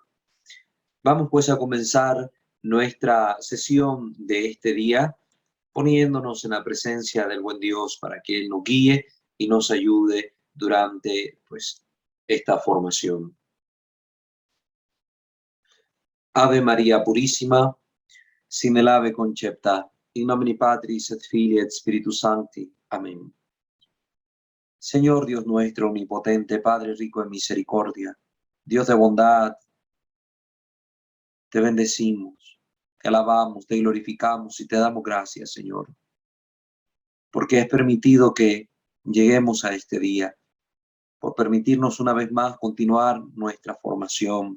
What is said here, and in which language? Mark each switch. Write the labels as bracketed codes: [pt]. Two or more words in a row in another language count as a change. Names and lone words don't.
[es] Vamos pues a comenzar nuestra sesión de este día poniéndonos en la presencia del buen Dios para que Él nos guíe y nos ayude durante esta formación. Ave María Purísima, sin el ave concepta, [la] in nomine Patris et Filii et Spiritus Sancti. [es] Amén. Señor Dios nuestro, omnipotente, Padre rico en misericordia, Dios de bondad, te bendecimos, te alabamos, te glorificamos y te damos gracias, Señor, porque es permitido que lleguemos a este día, por permitirnos una vez más continuar nuestra formación.